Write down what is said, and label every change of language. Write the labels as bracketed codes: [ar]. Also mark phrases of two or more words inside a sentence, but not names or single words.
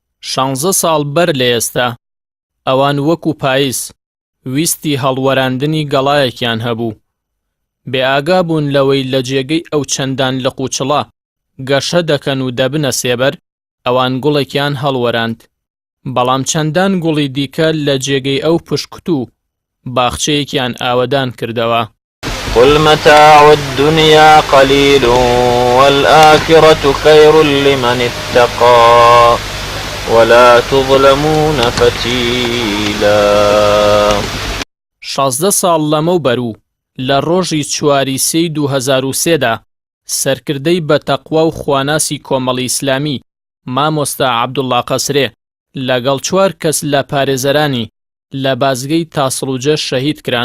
[ckb] 16 ساڵ بەر لە ئێستا ئەوان وەکو پاییس ویستی هەڵوەراندنی گەڵایەکیان هەبوو. بێئاگا بوون لەوەی لە جێگەی ئەو چەندان لە قوچڵە گەشە دەکەن و دەبنە سێبەر، ئەوان گوڵێکیان هەڵوەراند. بەڵام چەندان گوڵی دیکە لە جێگەی ئەو پشکوت و باخچەیەکیان ئاوەدان کردەوە. [ar] قل متاع الدنيا قليل والآخرة خير لمن اتقى ولا تظلمون فتيلا. [ckb] 16 ساڵ لەمەوبەر لە ڕۆژی 4 سەی 2003دا سەرکردەی بە تەقوا و خواناسی کۆمەڵی ئیسلامی مامۆستا عەبدوڵڵا قەسرێ لەگەڵ 4 کەس لە پارێزەرانی لە بازگەی تاسڵوجە شەهید کران.